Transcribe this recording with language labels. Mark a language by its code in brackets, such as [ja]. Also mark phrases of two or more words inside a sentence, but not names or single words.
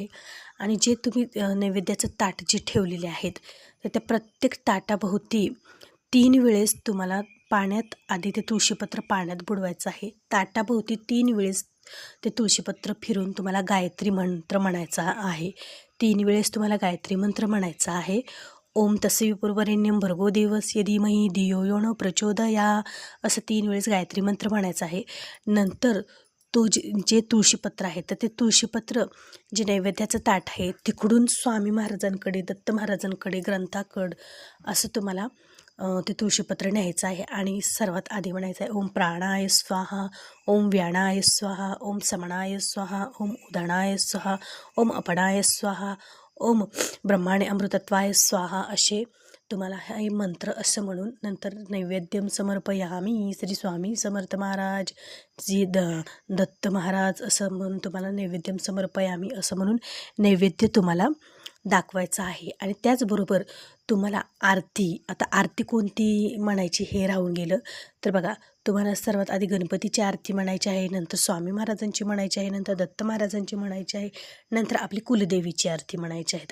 [mr] आणि जे तुम्ही नैवेद्याचं ताट जे ठेवलेले आहेत तर त्या प्रत्येक ताटाभोवती 3 वेळेस तुम्हाला पाण्यात आधी ते तुळशीपत्र पाण्यात बुडवायचं आहे. ताटाभोवती 3 वेळेस ते तुळशीपत्र फिरून तुम्हाला गायत्री मंत्र म्हणायचा आहे. 3 वेळेस तुम्हाला गायत्री मंत्र म्हणायचा आहे. [sa] ओम तस्य विपुर्वरेण्यं भर्गो देवस्य धीमहि धियो यो न प्रचोदयात् [mr] असं 3 वेळेस गायत्री मंत्र म्हणायचं आहे. नंतर तो जे तुळशीपत्र आहे तर ते तुळशीपत्र जे नैवेद्याचं ताट आहे तिकडून स्वामी महाराजांकडे, दत्त महाराजांकडे, ग्रंथाकडं असं तुम्हाला ते तुळशीपत्र न्यायचं आहे. आणि सर्वात आधी म्हणायचं आहे [sa] ओम प्राणाय स्वाहा, ओम व्याणाय स्वाहा, ओम समणाय स्वाहा, ओम उदणाय स्वाहा, ओम अपणाय स्वाहा, ओम ब्रह्माणे अमृतत्वाय स्वाहा [mr] असे तुम्हाला हे मंत्र असं म्हणून नंतर [sa] नैवेद्यम समर्पयामी [mr] श्री स्वामी समर्थ महाराज जी दत्त महाराज असं म्हणून तुम्हाला [sa] नैवेद्यम समर्पयामी [mr] असं म्हणून नैवेद्य तुम्हाला दाखवायचं आहे. आणि त्याचबरोबर तुम्हाला आता आरती कोणती म्हणायची हे राहून गेलं. तर बघा तुम्हाला सर्वात आधी गणपतीची आरती म्हणायची आहे, नंतर स्वामी महाराजांची म्हणायची आहे, नंतर दत्त महाराजांची म्हणायची आहे, नंतर आपली कुलदेवीची आरती म्हणायची आहेत.